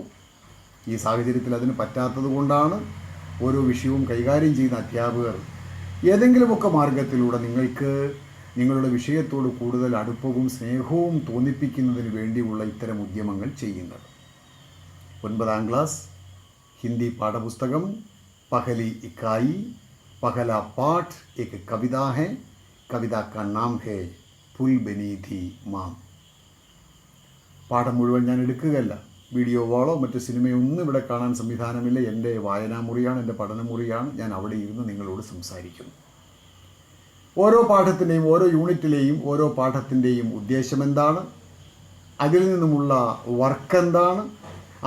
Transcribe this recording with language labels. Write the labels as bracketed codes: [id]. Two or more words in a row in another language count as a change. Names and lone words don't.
[ml] ഈ സാഹചര്യത്തിൽ അതിന് പറ്റാത്തത് കൊണ്ടാണ് ഓരോ വിഷയവും കൈകാര്യം ചെയ്യുന്ന അധ്യാപകർ ഏതെങ്കിലുമൊക്കെ മാർഗത്തിലൂടെ നിങ്ങൾക്ക് നിങ്ങളുടെ വിഷയത്തോട് കൂടുതൽ അടുപ്പവും സ്നേഹവും തോന്നിപ്പിക്കുന്നതിന് വേണ്ടിയുള്ള ഇത്തരം ഉദ്യമങ്ങൾ ചെയ്യുന്നത്. 9ാം ക്ലാസ് ഹിന്ദി പാഠപുസ്തകം [hi] पहली इकाई पहला पाठ एक कविता है. कविता का नाम है फूल बनी थी माँ. [ml] പാഠം മുഴുവൻ ഞാൻ എടുക്കുകയല്ല. വീഡിയോ വാളോ മറ്റ് സിനിമയൊന്നും ഇവിടെ കാണാൻ സംവിധാനമില്ല. എൻ്റെ വായനാമുറിയാണ്, എൻ്റെ പഠനമുറിയാണ്. ഞാൻ അവിടെ ഇരുന്ന് നിങ്ങളോട് സംസാരിക്കുന്നു. ഓരോ പാഠത്തിൻ്റെയും ഓരോ യൂണിറ്റിലെയും ഓരോ പാഠത്തിൻ്റെയും ഉദ്ദേശം എന്താണ്, അതിൽ നിന്നുമുള്ള വർക്ക് എന്താണ്, ആ